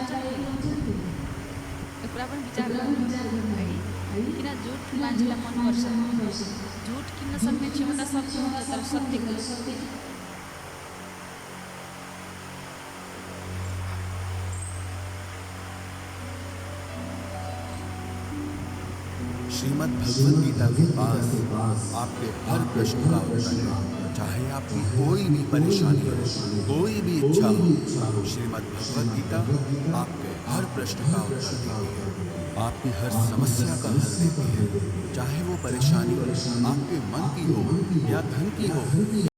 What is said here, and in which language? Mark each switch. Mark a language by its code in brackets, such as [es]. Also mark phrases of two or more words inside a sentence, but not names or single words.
[ne] यो कुरा पनि विचार गर्नु किन झुट मान्छेलाई मनपर्छ झुट किन्न सक्ने क्षमता सक्छ तर सत्य [hi] श्रीमद् भगवद गीता के पास आपके हर प्रश्न का उत्तर है चाहे आपकी कोई भी परेशानी हो कोई भी इच्छा हो श्रीमद् भगवद गीता आपके हर प्रश्न का उत्तर देती है आपकी हर समस्या का हल देती है चाहे वो परेशानी आपके मन की हो या धन की हो।